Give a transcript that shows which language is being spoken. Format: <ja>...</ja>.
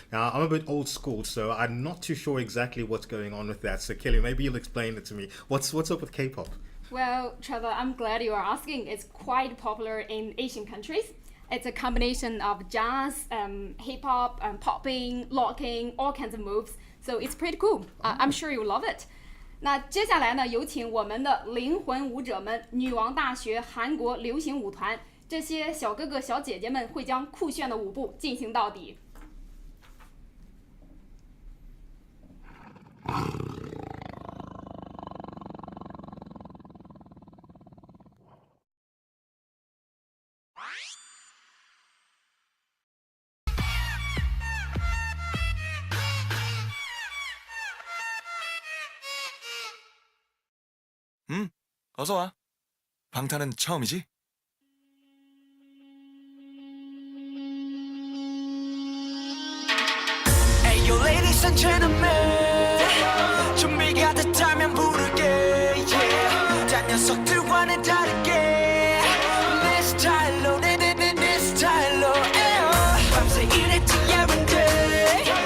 <en>Now, I'm a bit old school, so I'm not too sure exactly what's going on with that. So, Kelly, maybe you'll explain it to me. What's up with K-pop? Well, Trevor, I'm glad you are asking. It's quite popular in Asian countries. It's a combination of jazz, hip-hop, popping, locking, all kinds of moves. So it's pretty cool. I'm sure you'll love it.</en> <zh>那接下来呢，有请我们的灵魂舞者们，女王大学韩国流行舞团。这些小哥哥小姐姐们会将酷炫的舞步进行到底。</zh> <ko>어서 와. 방탄은 처음이지?</ko> <en>Hey, ladies and gentlemen,</en> <ko>준비가 됐다면 부를게.</ko> <en>Yeah.</en> <ko>딴 녀석들과는 다르게 내 스타일로 내 스타일로. 밤새 일했지</ko> <en>every day.</en>